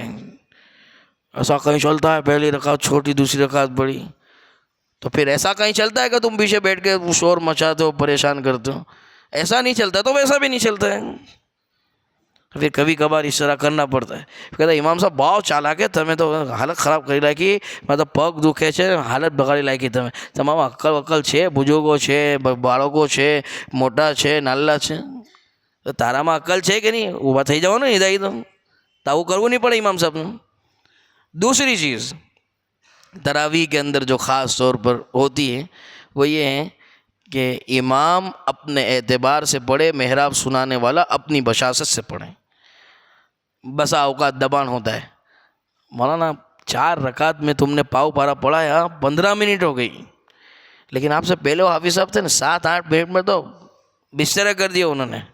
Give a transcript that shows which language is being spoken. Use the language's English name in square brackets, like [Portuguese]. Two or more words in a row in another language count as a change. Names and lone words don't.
[Urdu] ایسا کہیں چلتا ہے پہلی رکعت چھوٹی، دوسری رکعت بڑی؟ تو پھر ایسا کہیں چلتا ہے کہ تم پیچھے بیٹھ کے شور مچاتے ہو، پریشان کرتے ہو؟ ایسا نہیں چلتا، تو ویسا بھی نہیں چلتا ہے. پھر کبھی کبھار اس طرح کرنا پڑتا ہے. کہتا ہے امام صاحب بہت چالاک ہے، تمہیں تو حالت خراب [Gujarati] કરી નાખી، મતલબ પગ દુખે છે، હાલત બગાડી નાખી તમે. તમામ અક્કલ છે، બુજુર્ગો છે، બાળકો છે، મોટા છે، નાલ્લા છે. તો તારામાં અક્કલ છે કે નહીં? ઊભા થઈ જાઓ ને હિદાઈ તો આવું કરવું નહીં પડે [Urdu] امام صاحب نے. دوسری چیز تراویح کے اندر جو خاص طور پر ہوتی ہے وہ یہ ہے کہ امام اپنے اعتبار سے پڑھے، محراب سنانے والا اپنی بشاست سے پڑھیں. بسا اوقات دبان ہوتا ہے، مولانا 4 رکعت میں تم نے پاؤ پارا پڑھا ہے، 15 منٹ ہو گئی، لیکن آپ سے پہلے وہ حافظ صاحب تھے نا، 7-8 منٹ میں تو بستر کر دیا انہوں نے.